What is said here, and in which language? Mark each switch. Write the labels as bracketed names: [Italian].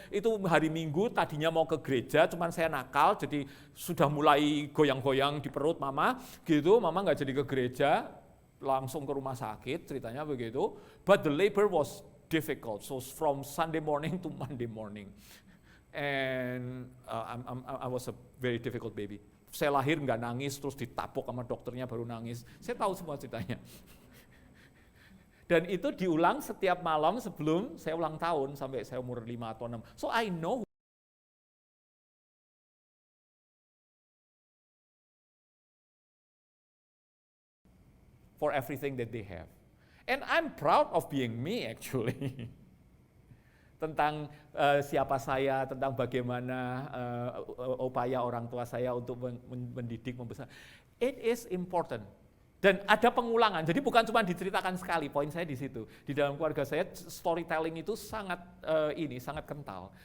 [Indonesian] Itu hari Minggu tadinya mau ke gereja, cuman saya nakal, jadi sudah mulai goyang-goyang di perut mama, gitu. Mama nggak jadi ke gereja, langsung ke rumah sakit, ceritanya begitu. [English] But the labor was difficult, so from Sunday morning to Monday morning, and I was a very difficult baby. [Indonesian] Saya lahir nggak nangis, terus ditapuk sama dokternya baru nangis. Saya tahu semua ceritanya. Dan itu diulang setiap malam sebelum saya ulang tahun sampai saya umur 5 atau 6. [English] So I know for everything that they have. And I'm proud of being me actually. [Indonesian] Tentang siapa saya, tentang bagaimana upaya orang tua saya untuk mendidik, membesar. [English] It is important. [Indonesian] Dan ada pengulangan, jadi bukan cuma diceritakan sekali, poin saya di situ. Di dalam keluarga saya, storytelling itu sangat sangat kental.